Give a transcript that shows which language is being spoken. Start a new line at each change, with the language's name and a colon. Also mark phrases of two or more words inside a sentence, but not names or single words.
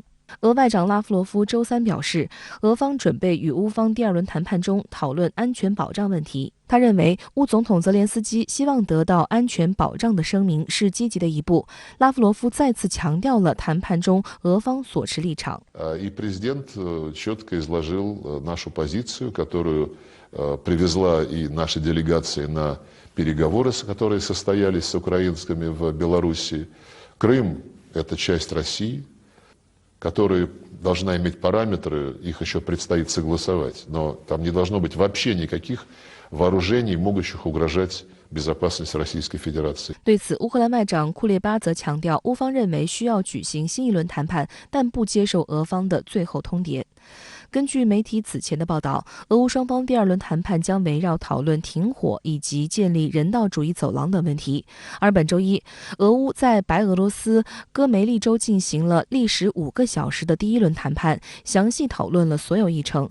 Chinese: 俄外长拉夫罗夫周三表示，俄方准备与乌方第2轮谈判中讨论安全保障问题。他认为，乌总统泽连斯基希望得到安全保障的声明是积极的一步。拉夫罗夫再次强调了谈判中俄方所持立场。
Russian: И президент четко изложил нашу позицию, которую привезла и наша делегация на переговоры, которые состоялись с украинцами в Белоруссии. Крым – это часть России, которая должна иметь параметры, их еще предстоит согласовать, но там не должно быть вообще никаких вооружений, могущих угрожать безопасности Российской Федерации.
Chinese: 对此，乌克兰外长库列巴则强调，乌方认为需要举行新一轮谈判，但不接受俄方的最后通牒。根据媒体此前的报道，俄乌双方第2轮谈判将围绕讨论停火以及建立人道主义走廊等问题。而本周一，俄乌在白俄罗斯戈梅利州进行了历时5个小时的第1轮谈判，详细讨论了所有议程。